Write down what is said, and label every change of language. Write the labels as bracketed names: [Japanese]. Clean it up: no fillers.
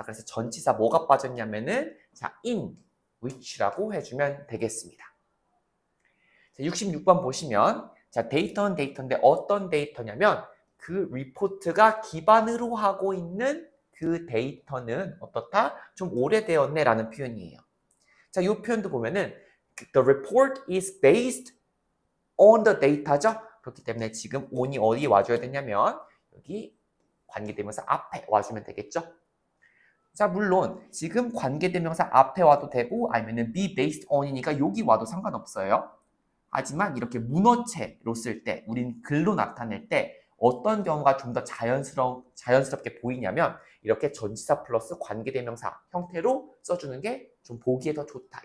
[Korean] 자, 그래서 전치사 뭐가 빠졌냐면은 자, in which라고 해주면 되겠습니다. 자, 66번 보시면 자, 데이터는 데이터인데 어떤 데이터냐면 그 리포트가 기반으로 하고 있는 그 데이터는 어떻다? 좀 오래되었네 라는 표현이에요. 자, 이 표현도 보면은 [English] the report is based on the data죠. [Korean] 그렇기 때문에 지금 on이 어디 와줘야 되냐면 여기 관계대명사 앞에 와주면 되겠죠. 자, 물론 지금 관계대명사 앞에 와도 되고 아니면은 be based on이니까 여기 와도 상관없어요. 하지만 이렇게 문어체로 쓸 때, 우린 글로 나타낼 때 어떤 경우가 좀 더 자연스럽게 보이냐면 이렇게 전치사 플러스 관계대명사 형태로 써주는 게 좀 보기에 더 좋다.